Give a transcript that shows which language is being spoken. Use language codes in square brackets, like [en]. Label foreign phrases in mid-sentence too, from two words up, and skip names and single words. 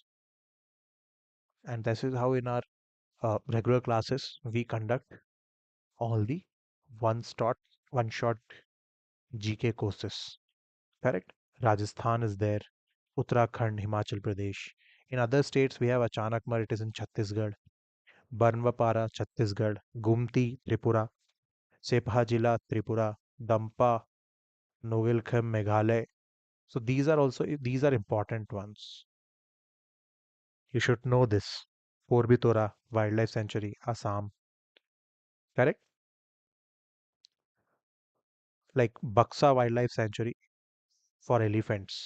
[en] And this is how in our regular classes we conduct all the one shot, one shot GK courses, correct? Rajasthan is there, Uttarakhand, Himachal Pradesh. In other states, we have Achanakmar, it is in Chhattisgarh, Barnwapara, Chhattisgarh, Gumti, Tripura, Sephajila, Tripura, Dampa, Nogalkham, Meghalaya. So these are important ones. You should know this. Porbitora Wildlife Sanctuary, Assam, correct? Like Baksa Wildlife Sanctuary for elephants.